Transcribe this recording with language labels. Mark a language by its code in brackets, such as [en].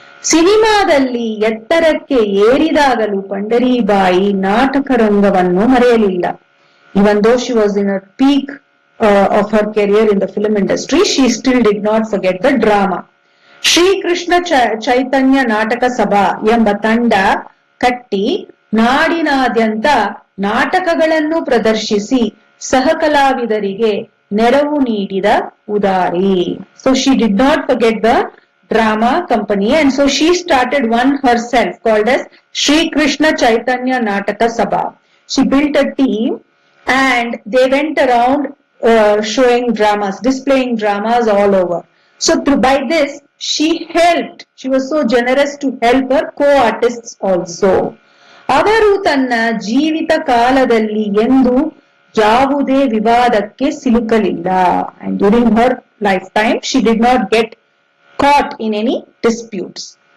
[kn] ಸಿನಿಮಾದಲ್ಲಿ ಎತ್ತರಕ್ಕೆ ಏರಿದಾಗಲೂ ಪಂಡರೀಬಾಯಿ ನಾಟಕ ರಂಗವನ್ನು ಮರೆಯಲಿಲ್ಲ. [en] Even though she was in a peak of her career in the film industry, she still did not forget the drama. [kn] Shri Krishna ಚೈತನ್ಯ ನಾಟಕ ಸಭಾ ಎಂಬ ತಂಡ ಕಟ್ಟಿ ನಾಡಿನಾದ್ಯಂತ ನಾಟಕಗಳನ್ನು ಪ್ರದರ್ಶಿಸಿ ಸಹಕಲಾವಿದರಿಗೆ ನೆರವು ನೀಡಿದ ಉದಾರಿ. [en] So she did not forget the drama company, and so she started one herself called as Shri Krishna Chaitanya Nataka Sabha. She built a team and they went around showing dramas, displaying dramas all over. So by this she was so generous to help her co-artists also. [kn] ಅವರು ತನ್ನ ಜೀವಿತ ಕಾಲದಲ್ಲಿ ಎಂದು ಯಾವುದೇ ವಿವಾದಕ್ಕೆ ಸಿಲುಕಲಿಲ್ಲ. [en] And during her lifetime she did not get caught in any disputes.